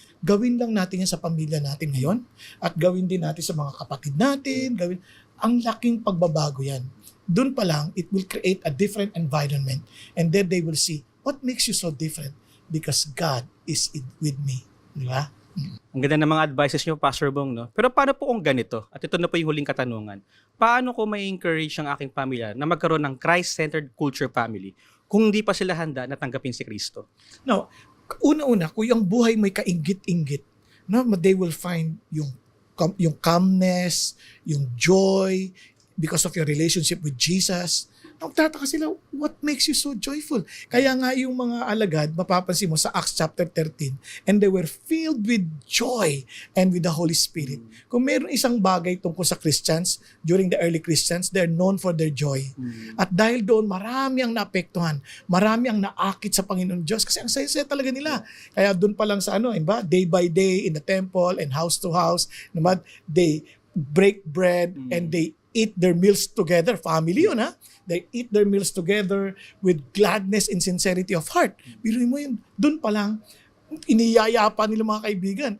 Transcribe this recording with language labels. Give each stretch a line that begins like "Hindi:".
Filipino: Gawin lang natin yan sa pamilya natin ngayon at gawin din natin sa mga kapatid natin. Ang laking pagbabago yan. Doon pa lang,
English: it will create a different environment and then they will see, what makes you so different? Because God is with me.
Filipino: Di ba? Ang ganda ng mga advices niyo, Pastor Bong, no? Pero paano po kung ganito? At ito na po yung huling katanungan. Paano ko may encourage ang aking pamilya na magkaroon ng
English: Christ-centered culture family
Filipino: kung hindi pa sila handa na tanggapin si Kristo? No, una-una, kung yung buhay may kainggit-inggit, no,
English: they will find
Filipino: yung calmness, yung joy,
English: because of your relationship with Jesus.
Filipino: Nagtataka sila,
English: what makes you so joyful?
Filipino: Kaya nga yung mga alagad, mapapansin mo sa
English: Acts chapter 13, and they were filled with joy and with the Holy Spirit.
Filipino: Kung meron isang bagay tungkol sa
English: Christians, during the early Christians, they're known for their joy.
Filipino: At dahil doon, marami ang naapektuhan, marami ang naakit sa Panginoon Diyos, kasi ang saya-saya talaga nila. Kaya doon pa lang sa ba?
English: Day by day in the temple and house to house, they break bread and they eat their meals together. Family
Filipino: yun, ha?
English: They eat their meals together with gladness and sincerity of heart.
Filipino: Biruin mo yun, dun pa lang, iniyayapa nila mga kaibigan.